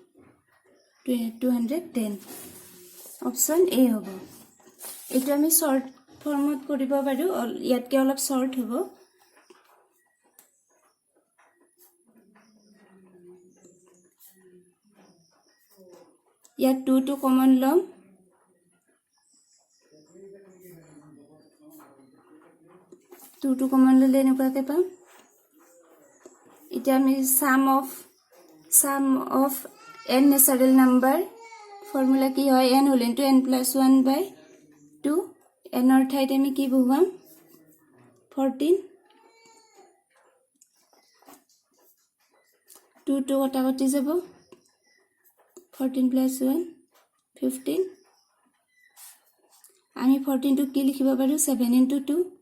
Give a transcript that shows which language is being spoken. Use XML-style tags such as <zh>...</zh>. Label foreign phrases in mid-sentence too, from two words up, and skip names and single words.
<as>210 option A হ'ব এটো আমি</as> <en>short formত</en> <as>কৰিব পাৰো ইয়াতকে অলপ শর্ট হ'ব ইয়াত 2 টো কমন লম 2 টো কমন ললে এনেকুৱাকে পাম এটা আমি</as> <en>sum of n natural number formula</en> <as>কি হয় n হল</as> <en>into n plus 1 by 2 n</en> <as>অর ঠাইত আমি কি বহুৱাম 14 2 2 কটা কটি যাব 14 plus 1 15 আমি 14 টো কি লিখিব পাৰো 7 into 2</as>